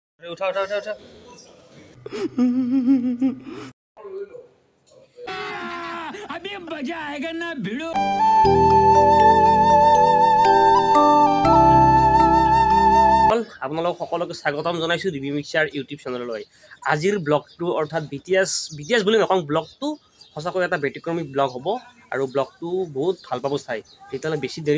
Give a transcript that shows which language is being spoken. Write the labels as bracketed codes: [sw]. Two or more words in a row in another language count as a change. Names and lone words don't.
[hi] उठा उठा उठा उठा अभी मजा आएगा ना भिड़ो [as] আপোনালোক সকলোকে স্বাগতম জনাইছো দিবি মিক্সাৰ ইউটিউব চেনেললৈ আজিৰ ব্লগটো অৰ্থাৎ বিটিএছ বুলি নকওঁ ব্লগটো সঁচাকৈ এটা ব্যতিক্ৰমী ব্লগ হ'ব আৰু ব্লগটো বহুত ভাল পাব চাই তেতিয়ালে বেছি দেৰি